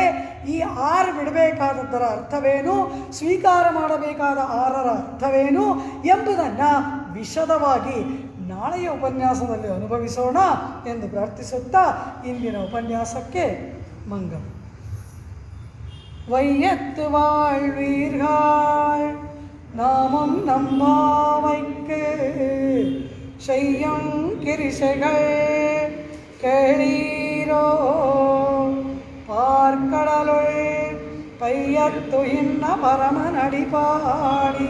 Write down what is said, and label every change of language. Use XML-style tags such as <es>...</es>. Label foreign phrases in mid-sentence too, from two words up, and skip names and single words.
<kn>ಈ 6 ಬಿಡಬೇಕಾದದ್ದರ ಅರ್ಥವೇನು, ಸ್ವೀಕಾರ ಮಾಡಬೇಕಾದ 6ರ ಅರ್ಥವೇನು ಎಂಬುದನ್ನು ವಿಶದವಾಗಿ ನಾಳೆಯ ಉಪನ್ಯಾಸದಲ್ಲಿ ಅನುಭವಿಸೋಣ ಎಂದು ಪ್ರಾರ್ಥಿಸುತ್ತಾ ಇಂದಿನ ಉಪನ್ಯಾಸಕ್ಕೆ ಮಂಗಲ.</kn> <ta>வையத்து வாழ்வீர்கள் நாமும் நம்பாவைக்கு செய்யும் கிரிசைகள் கேளீரோ பார்க்கடலுள் பையத்து இன்ன பரமனடி பாடி</ta>